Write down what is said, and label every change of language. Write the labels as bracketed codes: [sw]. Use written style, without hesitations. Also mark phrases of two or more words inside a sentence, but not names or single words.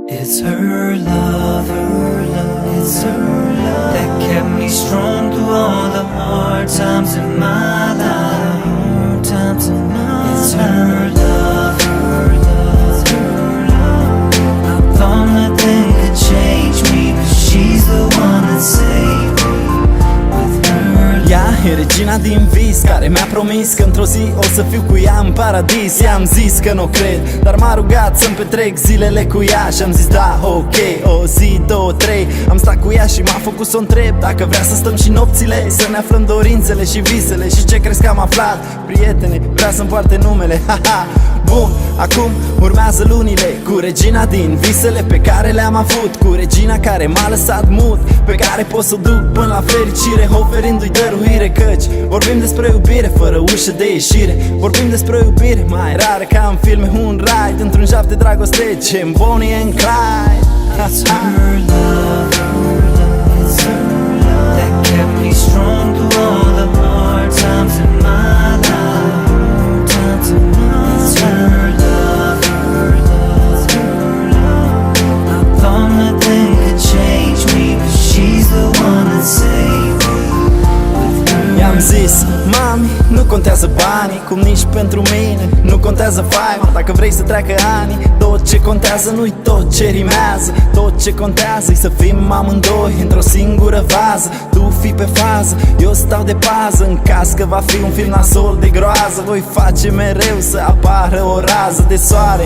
[en] It's her love, it's her love that kept me strong through all the hard times in my life. It's her love, it's her love. I thought nothing could change me, but she's the one that saved me with her. [ro] Ea e regina din vis care mi-a promis că într-o zi o să fiu cu ea în paradis. I-am zis că nu cred, dar m-a rugat să-mi petrec zilele cu ea și am zis da, ok, o zi, două, trei. Am stat cu ea și m-a făcut să o întreb dacă vrea să stăm și nopțile, să ne aflăm dorințele și visele. Și ce crezi că am aflat? Prietene, vrea să-mi poarte numele, haha. Bun, acum urmează lunile cu regina din visele pe care le-am avut, cu regina care m-a lăsat mut, pe care pot să o duc până la fericire, oferindu-i dăruire. Căci vorbim despre iubire fără ușă de ieșire, vorbim despre iubire mai rară ca în filme, un ride într-un jaf de dragoste gen Bonnie and Clyde. [en] It's her love, it's her love that kept me strong through all the hard times in my life. It's her love, it's her love. I thought nothing could change me, but she's the one that saved me with her. [ro] I-am zis, mami, nu contează banii, cum nici pentru mine nu contează faima. Dacă vrei să treacă ani, tot ce contează nu-i tot ce rimează. Tot ce contează-i să fim amândoi într-o singură vază. Tu fii pe fază, eu stau de pază. În caz că va fi un film nasol de groază, voi face mereu să apară o rază de soare.